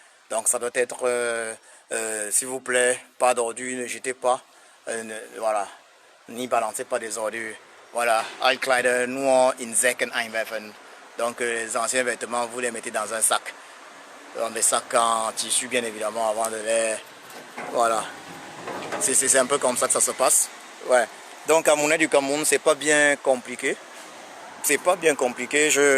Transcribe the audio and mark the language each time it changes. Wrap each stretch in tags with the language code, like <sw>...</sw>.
<fr>Donc ça doit être, s'il vous plaît, pas d'ordures, ne jetez pas, voilà, ni balancez pas des ordures.</fr> <de>Voilà, Altkleider nur in Säcken einwerfen.</de> <fr>Donc les anciens vêtements, vous les mettez dans un sac. Dans des sacs en tissu bien évidemment avant de les... Voilà, c'est un peu comme ça que ça se passe. Ouais. Donc à monnaie du Cameroun, c'est pas bien compliqué. C'est pas bien compliqué.</fr>